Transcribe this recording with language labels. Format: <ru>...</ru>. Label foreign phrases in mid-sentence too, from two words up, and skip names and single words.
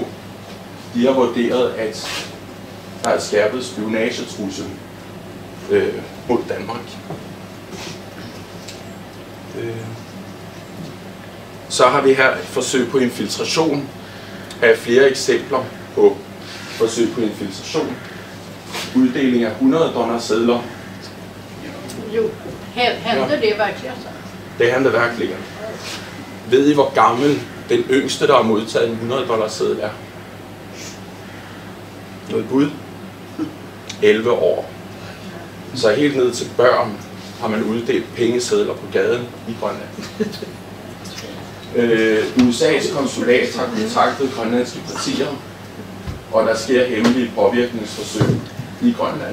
<da>De har vurderet, at der er skærpet spionagetrussel mod Danmark. Så har vi her et forsøg på infiltration af flere eksempler på forsøg på infiltration. Uddeling af $100 sedler.</da> <sv>Jo, hände det verkligen så? Det hände verkligen.</sv> <da>Ved I, hvor gammel den yngste, der har modtaget en $100 seddel er? Noget bud? 11 år. Så helt ned til børn har man uddelt pengesedler på gaden i Grønland. USA's konsulat har kontaktet grønlandske partier, og der sker hemmelige påvirkningsforsøg i Grønland.</da>